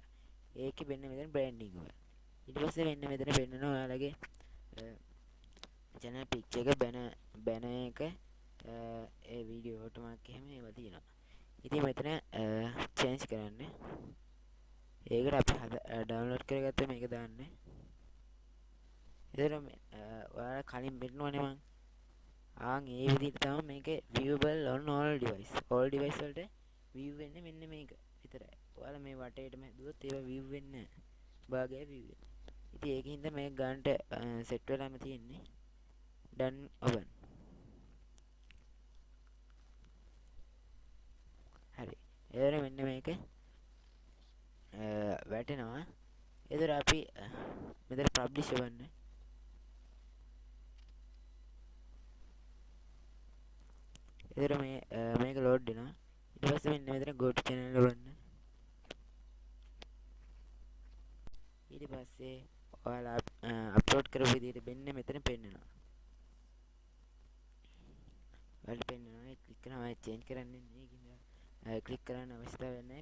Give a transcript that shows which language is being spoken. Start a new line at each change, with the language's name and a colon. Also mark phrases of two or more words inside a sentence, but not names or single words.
Sinhala: ඒකේ මෙන්න මෙතන branding එක. ඊට පස්සේ මෙන්න මෙතන පෙන්නනවා ඔයාලගේ
English: channel picture
Sinhala: එක banner එක ඒ වීඩියෝ watermark එහෙම ඒවා තියෙනවා. ඉතින් මෙතන change කරන්න. ඒකට අපි download කරගත්ත මේක දාන්න. එතන ඔයාලා කලින් මෙන්නවනේ මං ඒ විදිහට තමයි මේක
English: viewable on all device. all device
Sinhala: වලට view වෙන්නේ මෙන්න මේක විතරයි. ඔයාලා මේ වටේටම හැදුවොත් ඒවා view වෙන්නේ නැහැ. භාගය view වෙන්නේ. ඉතින් ඒකින්ද මේක ගන්නට set වෙලාම තියෙන්නේ.
English: done open. හරි.
Sinhala: එතන මෙන්න මේක වැටෙනවා. එතන අපි මෙතන publish කරන්න. එතන මේක load වෙනවා. ඊට පස්සේ මෙන්න මෙතන
English: go to channel
Sinhala: බලන්න. ඊට පස්සේ ඔයාලා අප්ලෝඩ් කරපු විදිහට මෙන්න මෙතන පෙන්නනවා. ඔයාලට පෙන්නනවා ක්ලික් කරනවා change කරන්නේ මේකින්ද ක්ලික් කරන්න අවශ්‍යතාවයක් නැහැ.